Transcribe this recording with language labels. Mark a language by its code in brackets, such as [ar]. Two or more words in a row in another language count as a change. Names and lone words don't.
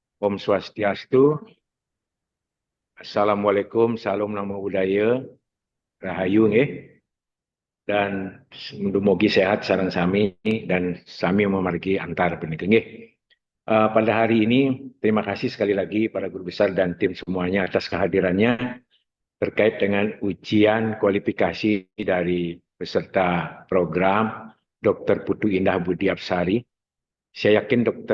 [ban] Om Swastiastu. Assalamualaikum, salam [pi] namo buddhaya, [ban] rahayu nggih. Dan mugi sehat sareng sami dan sami memargi antar punika nggih. [id] Pada hari ini terima kasih sekali lagi para guru besar dan tim semuanya atas kehadirannya terkait dengan ujian kualifikasi dari peserta program Dr. Putu Indah Budi Apsari. Saya yakin Dr.